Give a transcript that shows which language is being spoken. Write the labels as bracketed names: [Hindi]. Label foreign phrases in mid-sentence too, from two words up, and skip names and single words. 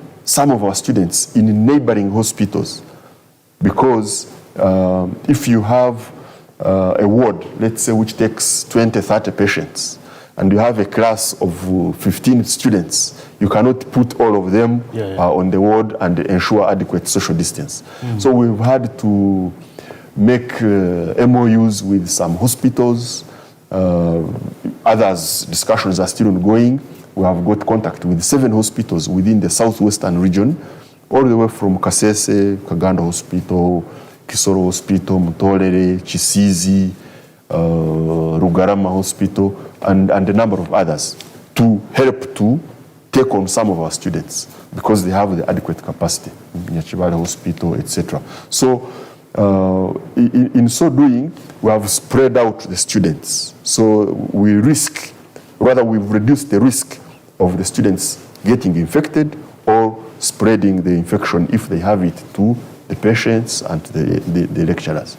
[English] some of our students in neighboring hospitals, because if you have a ward, let's say, which takes 20, 30 patients, and you have a class of 15 students, you cannot put all of them on the ward and ensure adequate social distance. So we've had to make MOUs with some hospitals. Others, discussions are still ongoing. We have got contact with 7 hospitals within the southwestern region, all the way from Kasese, Kaganda Hospital, Kisoro Hospital, Mutolere, Chisizi, Rugarama Hospital, and a number of others, to help to take on some of our students because they have the adequate capacity, Nyachibale Hospital, etc. So in so doing, we have spread out the students. So we've reduced the risk of the students getting infected or spreading the infection if they have it to the patients and the lecturers.